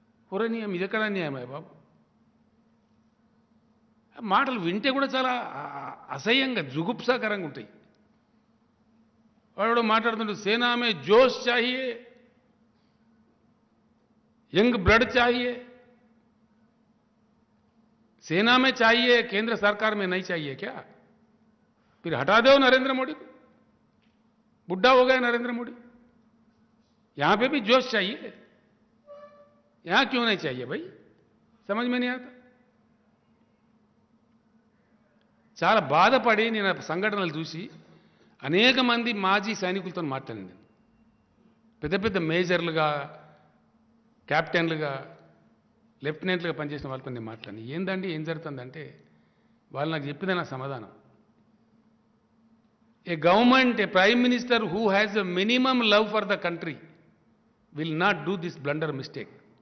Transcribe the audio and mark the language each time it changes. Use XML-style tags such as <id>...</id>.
<te>పురనీయం ఇదెక్కడ అన్యాయమయ్య బాబు. మాటలు వింటే కూడా చాలా అసహ్యంగా, జుగుప్సాకరంగా ఉంటాయి. వాడు మాట్లాడుతుంటే</te> <hi>సేనా మే జోష్ చాహియే, యంగ్ బ్లడ్ చాహియే. सेना में चाहिए, केंद्र सरकार में नहीं चाहिए क्या? फिर हटा दो नरेंद्र मोदी को, बुढ़ा हो गया नरेंद्र मोदी. यहां पे भी जोश चाहिए, यहां क्यों नहीं चाहिए भाई? समझ में नहीं आता.</hi> <te>చాలా బాధపడి నేను సంఘటనలు చూసి అనేక మంది మాజీ సైనికులతో మాట్లాడింది. పెద్ద పెద్ద మేజర్లుగా, కెప్టెన్లుగా, లెఫ్టినెంట్లుగా పనిచేసిన వాళ్ళతో నేను మాట్లాడి ఏందండి ఏం జరుగుతుందంటే వాళ్ళు నాకు చెప్పిన నా సమాధానం,</te> <en>A government, a prime minister who has a minimum love for the country will not do this blunder mistake.</en>